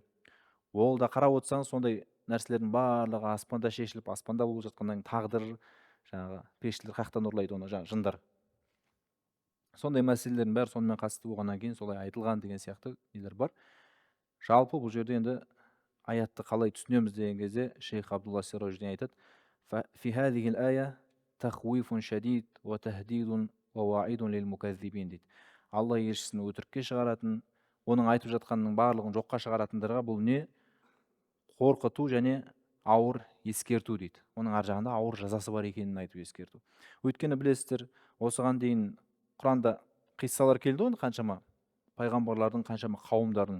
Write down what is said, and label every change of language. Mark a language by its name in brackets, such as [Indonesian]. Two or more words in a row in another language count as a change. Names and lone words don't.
[Kazakh] Ол да қарап отырсаңыз, сондай нәрселердің барлығы аспанда шешіліп, аспанда болып жатқаннан тағдыр, жаңағы періштелер қаяқтан ұрлайды оны, жаңағы жындар. Сондай мәселелердің бәрі сонымен қатысты болғаннан кейін солай айтылған деген сияқты нелер бар. Жалпы бұл жерде енді аятты қалай түсінеміз деген кезде шейх Абдулла Сироджи айтады: [Arabic] "في هذه الآية تخويف شديد وتهديد ووعيد للمكذبين" дейді. [Kazakh] Алла елшісін өтірікке шығаратын, оның айтып жатқанының барлығын жоққа шығаратындарға бұл не? Қорқыту және ауыр ескерту дейді. Оның ар жағында ауыр жазасы бар екенін айтып ескерту. Өйткені білесіздер, осыған дейін Құранда қиссалар келді ғой, қаншама пайғамбарлардың, қаншама қауымдардың.